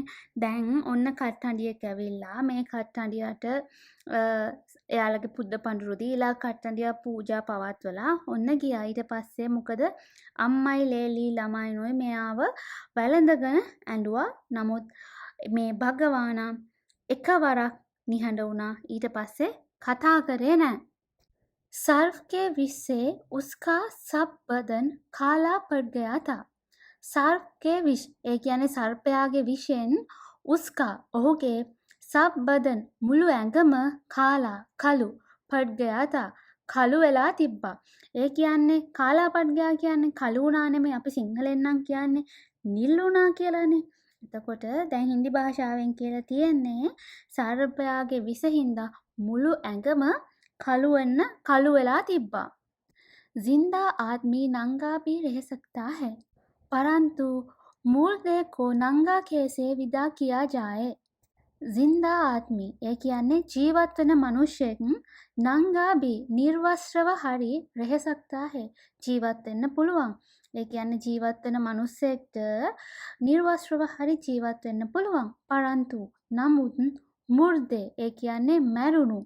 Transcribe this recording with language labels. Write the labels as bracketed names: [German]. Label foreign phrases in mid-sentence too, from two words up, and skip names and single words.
[Sinhala] දැන් ඔන්න කට්ටඬියෙක් ඇවිල්ලා මේ කට්ටඬියට එයාලගේ පුද පඳුරු දීලා කට්ටඬිය පූජා පවත්වලා ඔන්න ගියා. ඊට පස්සේ මොකද අම්මයි ලේලි ළමයිනොයි මෙයාව වැළඳගෙන ඇඬුවා. නමුත් මේ භගවානා එකවරක් නිහඬ වුණා. ඊට පස්සේ කතා කරේ නැහැ. [Hindi] सर्फ के विष से उसका सब बदन काला पड़ गया था. सर्फ के विष [Sinhala] ඒ කියන්නේ සර්පයාගේ විෂෙන් උස්කා ඔහුගේ [Hindi] सब बदन [Sinhala] මුළු ඇඟම කාලා කළු [Hindi] पड़ गया था [Sinhala] කළු වෙලා තිබ්බා. ඒ කියන්නේ [Hindi] काला पड़ गया [Sinhala] කියන්නේ කළු වුණා නෙමෙයි. අපි සිංහලෙන් නම් කියන්නේ නිල් වුණා කියලානේ. එතකොට දැන් හින්දි භාෂාවෙන් කියලා තියෙන්නේ සර්පයාගේ විෂහින්දා මුළු ඇඟම කළු වෙලා තිබ්බා. [Hindi] जिंदा आदमी नंगा भी रह सकता है परंतु मुर्दे को नंगा कैसे विदा किया जाए. जिंदा आदमी [Sinhala] ඒ කියන්නේ ජීවත් වෙන මිනිහෙක් [Hindi] नंगा भी [Sinhala] නිර්වස්ත්‍රව හරි [Hindi] रह सकता है [Sinhala] ජීවත් වෙන්න පුළුවන්. ඒ කියන්නේ ජීවත් වෙන මිනිහෙක්ට නිර්වස්ත්‍රව හරි ජීවත් වෙන්න පුළුවන්. පරන්තු නමුත් මුර්දේ ඒ කියන්නේ මැරුණු.